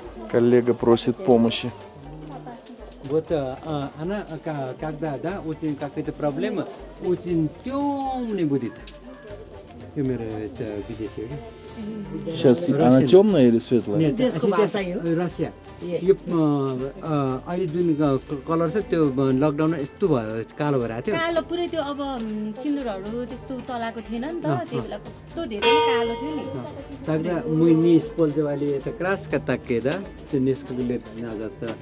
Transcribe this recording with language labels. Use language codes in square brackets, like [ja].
[ru] Коллега просит помощи. Вот она, когда, да, очень какая-то проблема, очень темный будет. [ne] यो मेरो विदेशी हो कि [ru] Сейчас она темная или светлая? [ne] Нет, रसिया यो अहिले जुन कलर छ त्यो लकडाउनमा यस्तो भयो कालो भएर आएको थियो कालो पुरै त्यो अब सिन्दुरहरू त्यस्तो चलाएको थिएन नि त त्यही बेला कस्तो धेरै कालो थियो नि [ru] Тогда мы не использовали это краска такая, да? Это несколько лет назад.